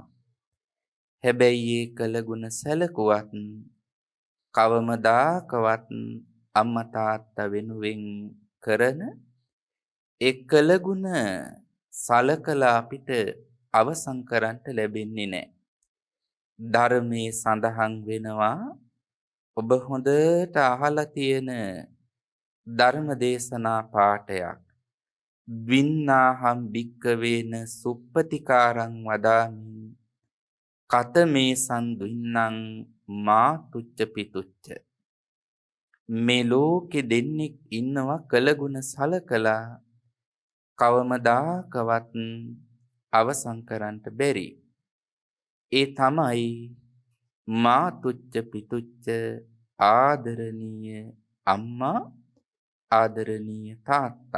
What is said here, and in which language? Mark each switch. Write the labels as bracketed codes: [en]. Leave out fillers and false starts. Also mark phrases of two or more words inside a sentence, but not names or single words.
[si] හැබැයි ඒ කළගුණ සැලකුවත් කවමදාකවත් අම්මා තාත්තා වෙනුවෙන් කරන ඒ කළගුණ සලකලා අපිට අවසන් කරන්න ලැබෙන්නේ නැහැ. ධර්මයේ සඳහන් වෙනවා ඔබ හොඳට අහලා තියෙන ධර්ම දේශනා පාඨයක්. [pi] වින්නාහම් භික්කවේන සුප්පතිකාරං වදාමි කතමේ සන්දුන්නං මා තුච්ච පිතුච්ච. [si] මේ ලෝකෙ දෙන්නෙක් ඉන්නවා කළගුණ සලකලා කවමදාකවත් අවසන් කරන්න බැරි. ඒ තමයි [pi] මා තුච්ච පිතුච්ච [si] ආදරණීය අම්මා ආදරණීය තාත්තා.